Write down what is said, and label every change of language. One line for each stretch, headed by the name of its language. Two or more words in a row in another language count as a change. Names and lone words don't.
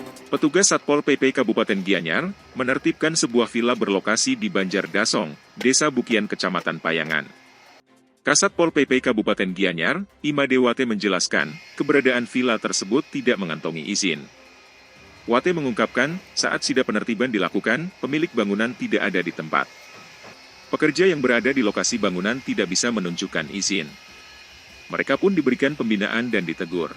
Indonesian: Petugas Satpol PP Kabupaten Gianyar menertibkan sebuah villa berlokasi di Banjar Dasong, Desa Bukian, Kecamatan Payangan. Kasat Pol PP Kabupaten Gianyar, Imade Wate menjelaskan, keberadaan villa tersebut tidak mengantongi izin. Wate mengungkapkan, saat sida penertiban dilakukan, pemilik bangunan tidak ada di tempat. Pekerja yang berada di lokasi bangunan tidak bisa menunjukkan izin. Mereka pun diberikan pembinaan dan ditegur.